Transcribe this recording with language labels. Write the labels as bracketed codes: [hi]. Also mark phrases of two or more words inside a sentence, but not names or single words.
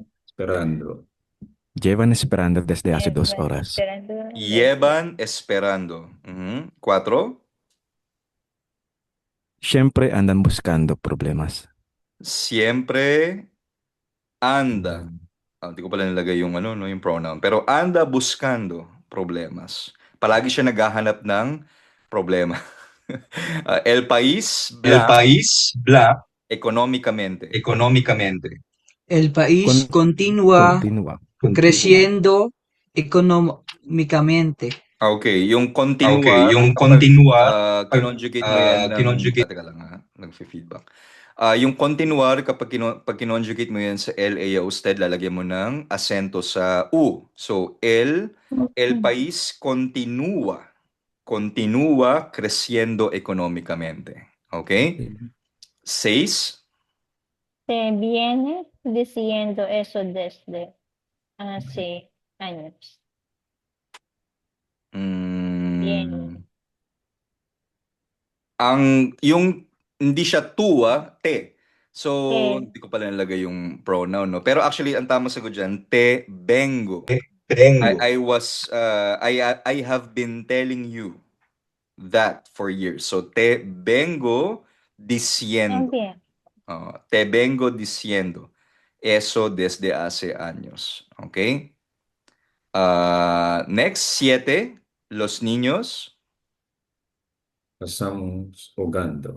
[es] Esperando. Llevan esperando desde hace 2 horas. Llevan esperando. 4. Siempre andan buscando problemas. Siempre anda [tl] Hindi ko pala nilagay yung ano, no, yung pronoun. [es] Pero anda buscando problemas. [tl] Palagi siya naghahanap ng problema. [es] El país El blank país blanc económicamente. económicamente. El país Con- continúa Continua. creciendo económicamente. [tl] Okay, yung Okay, continua, yung kapag continua, kinonjugate mo yan ng... kinonjugate, Teka lang ha, nag-feedback. Yung continuar, pag kinonjugate mo yan sa LA usted, lalagyan mo ng asento sa U. So, [es] el país continúa creciendo económicamente. Okay? 6. Se viene diciendo eso desde hace años. Bien. [tl] Yung hindi siya tua, te. So, Te. hindi ko pala nilagay yung pronoun, no? Pero actually, ang tamang sagot dyan, [es] te vengo. vengo. [en] I have been telling you that for years. So, [es] te vengo diciendo. También. Te vengo diciendo. Eso desde hace años. Okay? Next, 7. Los niños. Pasamos jugando.